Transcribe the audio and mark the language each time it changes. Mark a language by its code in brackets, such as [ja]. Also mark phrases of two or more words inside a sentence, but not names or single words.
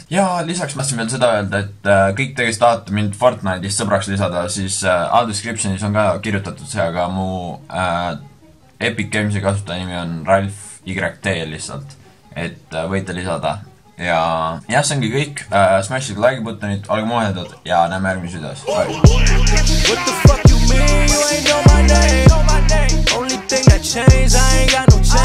[et] Ja lisaks ma tahtsin veel seda öelda, et kõik te, kes tahate mind Fortnite'ist sõbraks lisada, siis descriptionis on ka kirjutatud see, aga mu Epic Games'i kasutaja nimi on Ralf YT lihtsalt, et võite lisada. Ja jah, see ongi kõik. Smashige [en] like buttonit, [et] olge muhedad ja näeme järgmises videos. [en] Bye! You ain't know my name. Only thing that changed, I ain't got no